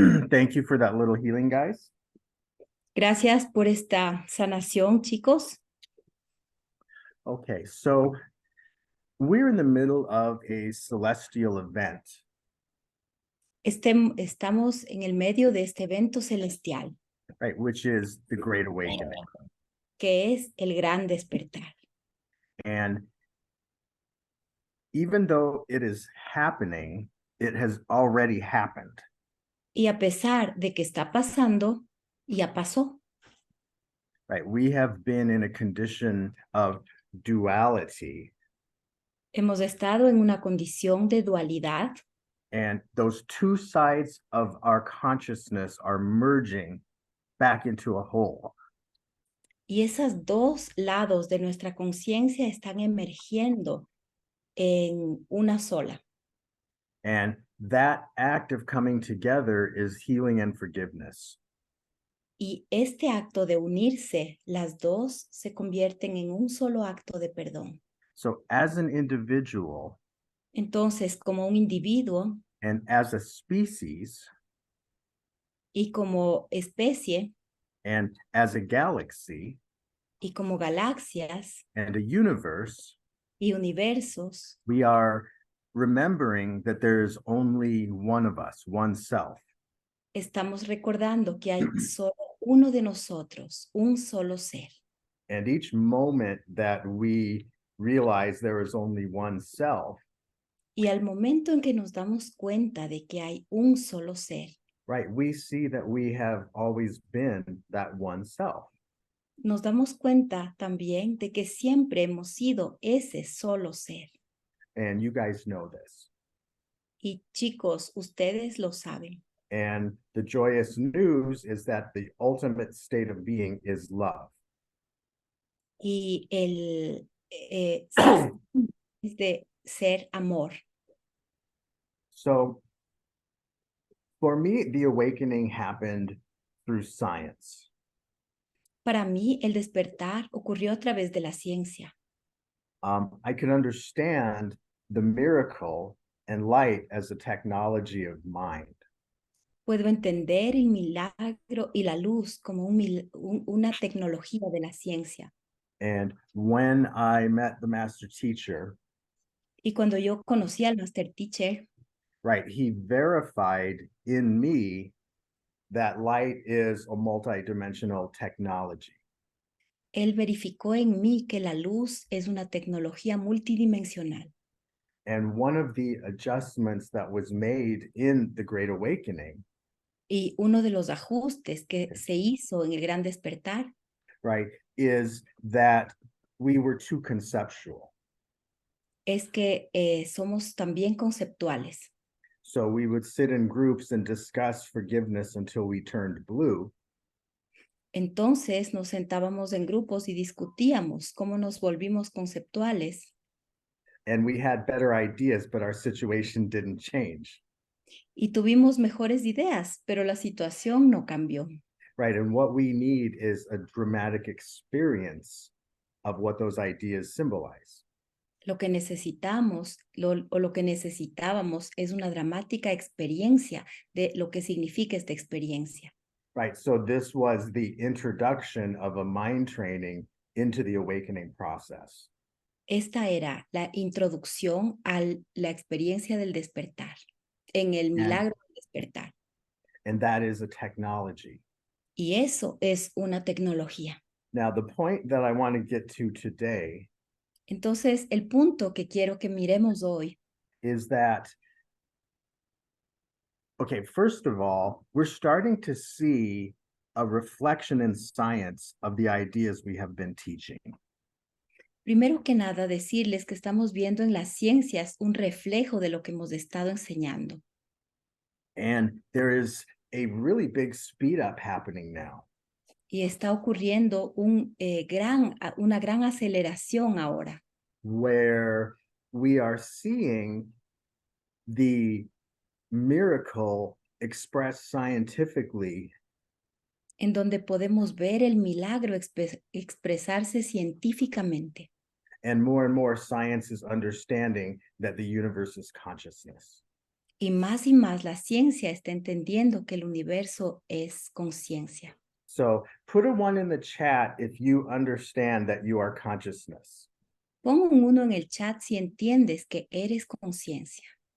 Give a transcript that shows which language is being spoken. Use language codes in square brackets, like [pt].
[en] Thank you for that little healing, guys. [es] Gracias por esta sanación, chicos. [en] Okay, so we're in the middle of a celestial event. [es] Estamos en el medio de este evento celestial, [en] Right, which is the Great Awakening. [es] que es el gran despertar. [en] And even though it is happening, it has already happened. [es] Y a pesar de que está pasando, ya pasó. [en] Right, we have been in a condition of duality, [es] Hemos estado en una condición de dualidad [en] and those two sides of our consciousness are merging back into a whole. [es] y esos dos lados de nuestra conciencia están emergiendo en una sola. [en] And that act of coming together is healing and forgiveness. [es] Y este acto de unirse, las dos se convierten en un solo acto de perdón. [en] So as an individual [es] Entonces, como un individuo [en] and as a species [es] y como especie [en] and as a galaxy [es] y como galaxias [en] and a universe, [es] y universos, [en] we are remembering that there's only one of us, one self. [es] estamos recordando que hay solo uno de nosotros, un solo ser. [en] And each moment that we realize there is only one self, [es] Y al momento en que nos damos cuenta de que hay un solo ser, [en] right, we see that we have always been that one self. [es] nos damos cuenta también de que siempre hemos sido ese solo ser. [en] And you guys know this. [es] Y chicos, ustedes lo saben. [en] And the joyous news is that the ultimate state of being is love. [es] Y el es de ser amor. [en] So for me, the awakening happened through science. [es] Para mí, el despertar ocurrió a través de la ciencia. [en] I can understand the miracle and light as a technology of mind. [es] Puedo entender el milagro y la luz como una tecnología de la ciencia. [en] And when I met the master teacher, [es] Y cuando yo conocí al Master Teacher, [en] right, he verified in me that light is a multidimensional technology. [es] él verificó en mí que la luz es una tecnología multidimensional. [en] And one of the adjustments that was made in the Great Awakening, [es] Y uno de los ajustes que se hizo en el Gran Despertar [en] right, is that we were too conceptual. [es] es que somos también conceptuales. [en] So we would sit in groups and discuss forgiveness until we turned blue. [es] Entonces nos sentábamos en grupos y discutíamos cómo nos volvimos conceptuales. [en] And we had better ideas, but our situation didn't change. [es] Y tuvimos mejores ideas, pero la situación no cambió. [en] Right. And what we need is a dramatic experience of what those ideas symbolize. [es] Lo que necesitamos o lo que necesitábamos es una dramática experiencia de lo que significa esta experiencia. [en] Right. So this was the introduction of a mind training into the awakening process. [es] Esta era la introducción a la experiencia del despertar, en el milagro del despertar. [en] And that is a technology. [es] Y eso es una tecnología. [en] Now, the point that I want to get to today [es] Entonces, el punto que quiero que miremos hoy [en] is that, okay, first of all, we're starting to see a reflection in science of the ideas we have been teaching. [es] primero que nada, decirles que estamos viendo en las ciencias un reflejo de lo que hemos estado enseñando. [en] And there is a really big speed up happening now. [es] Y está ocurriendo una gran aceleración ahora, [en] where we are seeing the miracle expressed scientifically [es] en donde podemos ver el milagro expresarse científicamente. [en] and more science is understanding that the universe is consciousness. [es] Y más la ciencia está entendiendo que el universo es conciencia. [en] So put a 1 in the chat if you understand that you are consciousness. [es] Pon un 1 en el chat si entiendes que eres conciencia.